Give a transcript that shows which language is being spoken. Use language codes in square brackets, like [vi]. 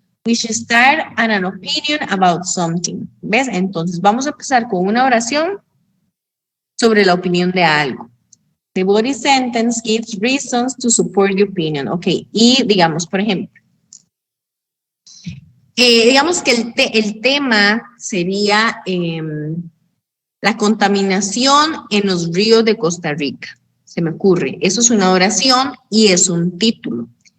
[en] We should start an opinion about something. [es] ¿Ves? Entonces, vamos a empezar con una oración sobre la opinión de algo. [en] The body sentence gives reasons to support the opinion. [es] Ok, y digamos, por ejemplo, digamos que el tema sería la contaminación en los ríos de Costa Rica. Se me ocurre, eso es una oración y es un título.